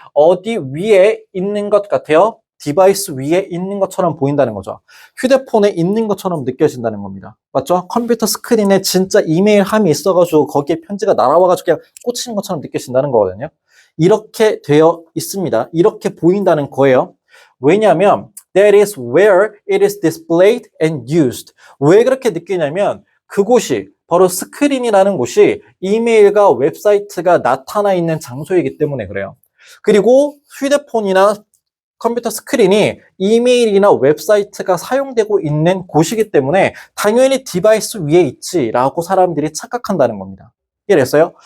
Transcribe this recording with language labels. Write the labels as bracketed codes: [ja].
[ko] 어디 위에 있는 것 같아요. 디바이스 위에 있는 것처럼 보인다는 거죠. 휴대폰에 있는 것처럼 느껴진다는 겁니다. 맞죠? 컴퓨터 스크린에 진짜 이메일 함이 있어가지고 거기에 편지가 날아와가지고 그냥 꽂히는 것처럼 느껴진다는 거거든요. 이렇게 되어 있습니다. 이렇게 보인다는 거예요. 왜냐하면 [en] that is where it is displayed and used. [ko] 왜 그렇게 느끼냐면 그곳이 바로 스크린이라는 곳이 이메일과 웹사이트가 나타나 있는 장소이기 때문에 그래요. 그리고 휴대폰이나 컴퓨터 스크린이 이메일이나 웹사이트가 사용되고 있는 곳이기 때문에 당연히 디바이스 위에 있지라고 사람들이 착각한다는 겁니다. 이해됐어요?